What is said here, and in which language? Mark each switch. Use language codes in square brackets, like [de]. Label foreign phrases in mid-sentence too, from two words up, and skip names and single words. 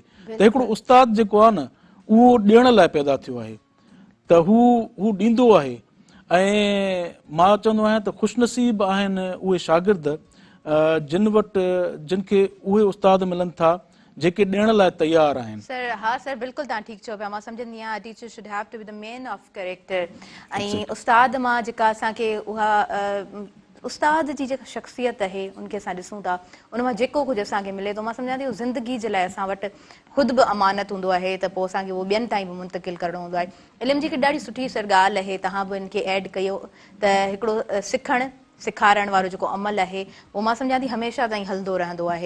[sd] त हिकिड़ो उस्ताद जेको आहे न, उहो ॾियण लाइ पैदा थियो आहे, त हू ॾींदो आहे। ऐं मां चवंदो आहियां त ख़ुशनसीब आहिनि उहे शागिर्द जिन वटि जिन खे उहे उस्ताद मिलनि था जेके ॾियण लाइ तयारु आहिनि। सर हा सर, बिल्कुलु तव्हां ठीकु चओ पिया। मां सम्झंदी आहियां [en] teacher should have to be the men of character. [sd] ऐं उस्ताद मां जेका असांखे उहा उस्ताद जी जेका शख़्सियत आहे उनखे असां ॾिसूं था, उन मां जेको कुझु असांखे मिले थो, मां सम्झां थी उहो ज़िंदगी जे लाइ असां वटि ख़ुदि बि अमानत हूंदो आहे, त पोइ असांखे उहो ॿियनि ताईं बि मुंतक़िल करणो हूंदो आहे। इल्म जी हिकु ॾाढी सुठी सर ॻाल्हि आहे, तव्हां बि हिनखे ऐड कयो, त हिकिड़ो सिखणु सेखारण वारो जेको अमल आहे उहो मां सम्झां थी हमेशह ताईं हलंदो रहंदो आहे।